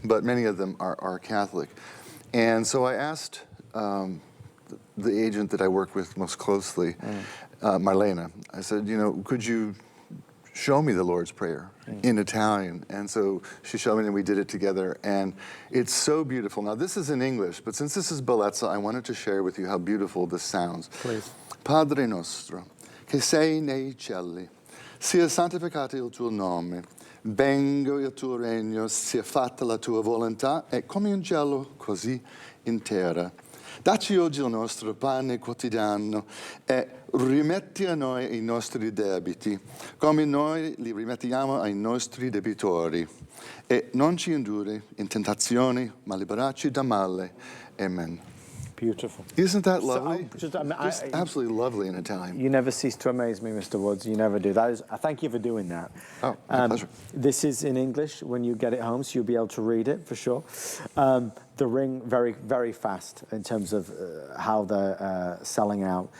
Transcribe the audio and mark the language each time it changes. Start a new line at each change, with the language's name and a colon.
English: but many of them are Catholic. And so I asked the agent that I work with most closely, Marlena, I said, you know, could you show me the Lord's Prayer in Italian? And so she showed me and we did it together, and it's so beautiful. Now this is in English, but since this is Bellezza, I wanted to share with you how beautiful this sounds. Please.
Italian: Padre nostro, che sei nei cieli, sia santificato il tuo nome, venga il tuo regno, sia fatta la tua volontà, e come in cielo, così in terra. Dacci oggi il nostro pane quotidiano e rimetti a noi i nostri debiti, come noi li rimettiamo ai nostri debitori. E non ci indurre in tentazione, ma liberarci da male. Amen.
English: Beautiful. Isn't that lovely? Just absolutely lovely in Italian. You never cease to amaze me, Mr. Woods. You never do. That is, I thank you for doing that. Oh, my pleasure. This is in English when you get it home, so you'll be able to read it for sure. The ring, very, very fast in terms of how they're selling out.